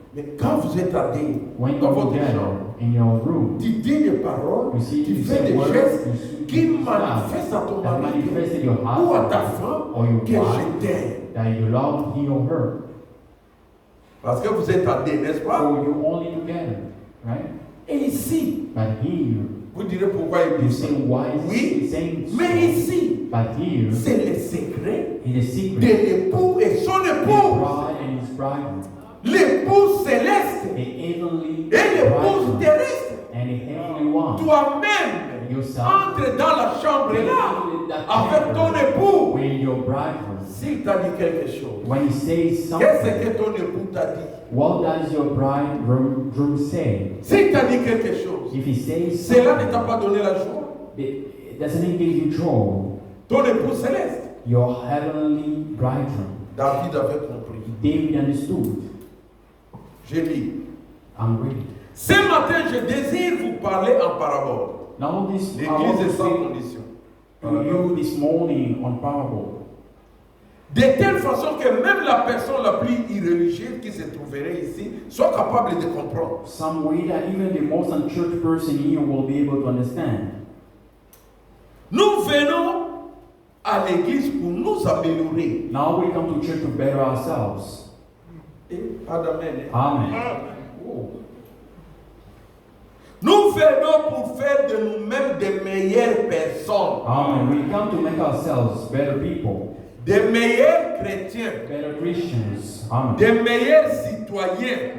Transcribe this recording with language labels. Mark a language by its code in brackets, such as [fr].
[fr] Mais quand vous êtes à deux, [en] When [fr] dans [en] you're [fr] votre [en] together [fr] chambre, [en] in your room, [fr] tu dis des paroles, [en] you see, [fr] tu [en] you [fr] fais [en] say [fr] des [en] words, [fr] gestes qui [en] you stuff [fr] manifestent à ton [en] that [fr] mari [en] manifested your [fr] ou à ta [en] husband [fr] femme [en] or your [fr] que [en] wife [fr] je t'aime. [en] that you love he or her. [fr] Parce que vous êtes à deux, n'est-ce pas? [en] So you only together, right? [fr] Et ici, [en] But here, [fr] vous direz pourquoi il [en] you [fr] dit ça. [en] say why is [fr] Oui, [en] he saying so? [fr] mais ici, [en] But here, [fr] c'est le secret [en] it is [fr] de [en] secret. [fr] l'époux et son [en] His [fr] épouse. [en] bride and his bride, [fr] L'épouse céleste [en] the heavenly [fr] et l'épouse [en] bride [fr] terrestre. [en] and the heavenly one. [fr] Toi-même, [en] Yourself, [fr] entre dans la chambre là avec ton époux. [en] with your bridegroom. [fr] S'il t'a dit quelque chose, [en] When he says something, [fr] qu'est-ce que ton époux t'a dit? [en] what does your bridegroom say? [fr] S'il t'a dit quelque chose, [en] If he says [fr] cela ne [en] something, [fr] t'a pas donné la joie. [en] doesn't it give you joy? [fr] Ton époux céleste. [en] Your heavenly bridegroom. [fr] David avait compris. [en] David understood. [fr] Je lis. [en] I'm reading. [fr] Ce matin, je désire vous parler en parabole. [en] Now this I [fr] L'église [en] want [fr] est [en] to [fr] sans [en] speak [fr] condition. [en] to you this morning on parable. [fr] De telle façon que même la personne la plus irreligieuse qui se trouverait ici soit capable de comprendre. [en] Some way that even the most unchurched person here will be able to understand. [fr] Nous venons à l'église pour nous améliorer. [en] Now we come to church to better ourselves. [fr] Et pas d'amen. [en] Amen. Oh. [fr] Nous venons pour faire de nous-mêmes des meilleures personnes, [en] Amen. We come to make ourselves better people, [fr] des meilleurs chrétiens, [en] better Christians. Amen. [fr] des meilleurs citoyens,